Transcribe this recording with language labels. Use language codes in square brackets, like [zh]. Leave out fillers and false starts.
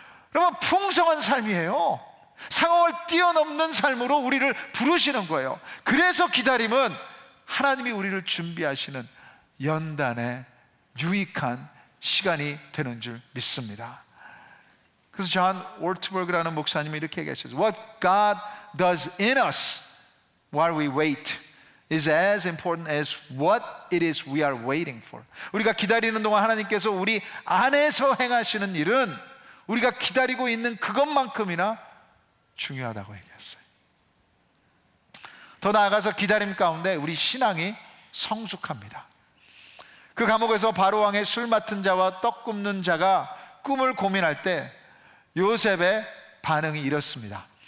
[ko] 그러면 풍성한 삶이에요. 상황을 뛰어넘는 삶으로 우리를 부르시는 거예요. 그래서 기다림은 하나님이 우리를 준비하시는 연단의 유익한 시간이 되는 줄 믿습니다. 그래서 존 월트버그라는 목사님이 이렇게 얘기하셨어요. [en] What God does in us while we wait is as important as what it is we are waiting for. [ko] 우리가 기다리는 동안 하나님께서 우리 안에서 행하시는 일은 우리가 기다리고 있는 그것만큼이나 중요하다고 얘기했어요. 더 나아가서 기다림 가운데 우리 신앙이 성숙합니다. 그 감옥에서 바로왕의 술 맡은 자와 떡 굽는 자가 꿈을 고민할 때 요셉의 반응이 이렇습니다.